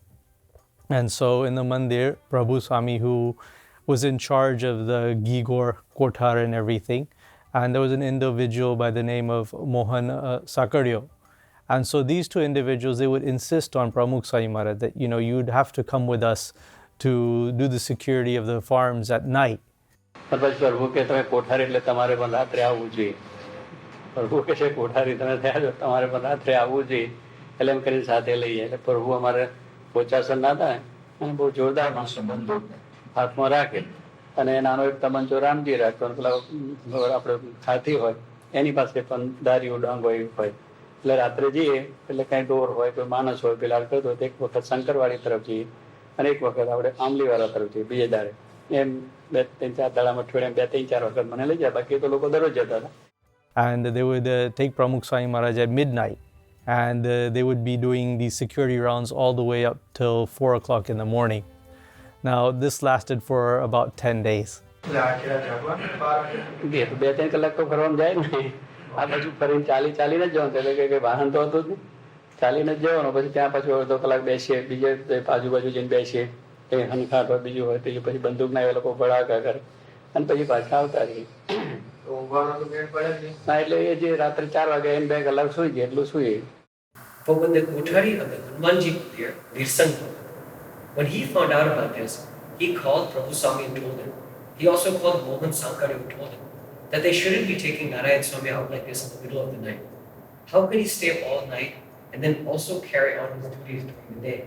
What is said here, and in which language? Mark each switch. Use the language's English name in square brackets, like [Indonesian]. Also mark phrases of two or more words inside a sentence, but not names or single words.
[English] And so in the mandir, Prabhu Swami, who was in charge of the Gigor, Kothari and everything, and there was an individual by the name of Mohan Sakaryo. And so these two individuals, they would insist on Pramukh Swami Maharaj that, you'd have to come with us to do the security of the farms at night. [Gujarati] પ્રભુ કે તમે કોઠારી એટલે તમારે પણ રાત્રે આવવું જોઈએ. પ્રભુ કે છે કોઠારી તમે થયા છો તમારે પણ રાત્રે આવવું જોઈએ. એટલે એમ કરીને સાથે લઈએ. એટલે પ્રભુ અમારે પોચાસન ના થાય અને બહુ જોરદાર હાથમાં રાખે. અને નાનો એક તમંચો રામજી રાખતો અને પેલા આપણે હાથી હોય એની પાસે પણ દારીઓ ડાંગ હોય એટલે રાત્રે જઈએ એટલે કાંઈ ઢોર હોય કોઈ માણસ હોય પેલા કરતો એક વખત શંકરવાડી તરફ જઈએ અને એક વખત આપણે આંબલીવાળા તરફ જઈએ બીજે દાડે એમ 2-3-4 દાડામાં અઠવાડિયામાં 2-3-4 વખત મને લઈ જાય બાકી તો લોકો દરરોજ જતા હતા. [English] And they would take Pramukh Swami Maharaj at midnight, and they would be doing these security rounds all the way up till 4 o'clock in the morning. Now, this lasted for about 10 days. [Gujarati] 2-3 કલાક તો ફરવામાં જાય ને આ બાજુ ફરીને ચાલીને જ જવાનું એટલે કે વાહન તો હતું જ નહીં ચાલીને જ જવાનું પછી ત્યાં પાછું અડધો કલાક બેસીએ બીજે આજુબાજુ જઈને બેસીએ કંઈ હનખાટ હોય બીજું હોય તો પછી બંદૂકના એ લોકો ભડાકા કરે અને પછી પાછા આવતા રહીએ. ના એટલે એ જે રાત્રે 4 વાગે એમ 2 કલાક સુઈ જાય એટલું સુઈએ. [English] But when the Kothari of the Hanumanji player, Virsanko, when he found out about this, he called Prabhu Swami and told him. He also called Mohan Sankari and told him that they shouldn't be taking Narayanswarupdas out like this in the middle of the night. How could he stay all night and then also carry on his duties during the day?